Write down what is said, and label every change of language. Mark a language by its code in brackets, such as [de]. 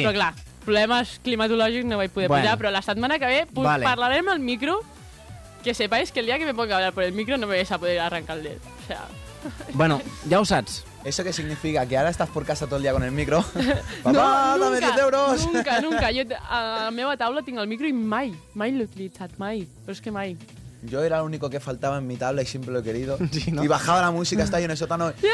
[ca] Però clar, problemes climatològics no vaig poder bueno. Pujar, però la setmana que ve vale. Parlarem al micro, [es] que sepáis que el dia que me ponga a hablar por el micro no me vais a poder arrancar el dedo, o sea... [ca] Bueno, ja ho saps. [es] ¿Eso qué significa? ¿Que ahora estás por casa todo el día con el micro? ¡Papá, no, dame 10 euros! Nunca, nunca. [ca] Yo a la meva taula tinc el micro i mai, mai l'he utilitzat, mai. Però és que mai. [es] Yo era el único que faltaba en mi taula y siempre lo he querido. Sí, ¿no? Y bajaba la música, estaba yo en el sótano.